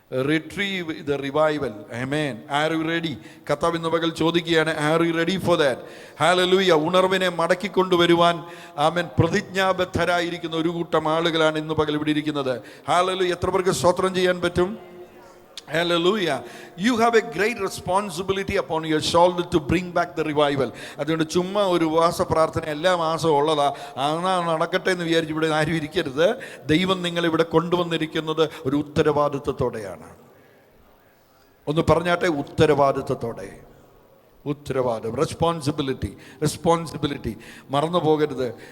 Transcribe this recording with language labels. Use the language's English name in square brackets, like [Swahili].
[English] Retrieve the revival. ആമേൻ. Are you ready? [Malayalam] കർത്താവ് ഇന്ന് പകൽ ചോദിക്കുകയാണ്, [English] Are you ready for that? ഹല്ലേലൂയ. [Malayalam] ഉണർവിനെ മടക്കിക്കൊണ്ടുവരുവാൻ ആമേൻ പ്രതിജ്ഞാബദ്ധരായിരിക്കുന്ന ഒരു കൂട്ടം ആളുകളാണ് ഇന്ന് പകൽ ഇവിടെ ഇരിക്കുന്നത്. ഹല്ലേലൂയ. എത്ര പേർക്ക് സ്തോത്രം ചെയ്യാൻ പറ്റും? Hallelujah. [English] You have a great responsibility upon your shoulder to bring back the revival. [Malayalam] അതുകൊണ്ട് ചുമ്മാ ഒരു ഉപവാസ പ്രാർത്ഥന എല്ലാ മാസവും ഉള്ളതാ, അങ്ങനെ നടക്കട്ടെ എന്ന് വിചാരിച്ച് ഇവിടെ ആരും ഇരിക്കരുത്. ദൈവം നിങ്ങളിവിടെ കൊണ്ടുവന്നിരിക്കുന്നത് ഒരു ഉത്തരവാദിത്വത്തോടെയാണ്. ഒന്ന് പറഞ്ഞാട്ടെ, ഉത്തരവാദിത്വത്തോടെ. ഉത്തരവാദിത്വം, റെസ്പോൺസിബിലിറ്റി മറന്നു പോകരുത്.